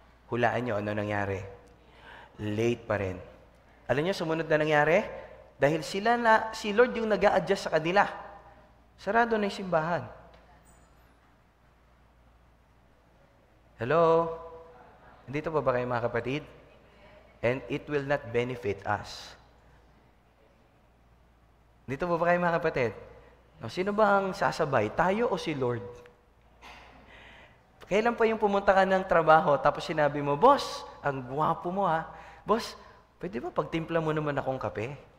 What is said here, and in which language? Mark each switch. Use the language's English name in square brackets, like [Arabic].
[Filipino] Hulaan nyo, ano nangyari? Late pa rin. Alam nyo, sumunod na nangyari? Dahil si Lord yung nag-a-adjust sa kanila. Sarado na yung simbahan. Hello? Dito ba kayo mga kapatid? [English] And it will not benefit us. [Filipino] Dito ba kayo mga kapatid? No, sino ba ang sasabay? Tayo o si Lord? Kailan pa yung pumunta ka ng trabaho tapos sinabi mo, Boss, ang gwapo mo ha. Boss, pwede ba pagtimpla mo naman akong kape?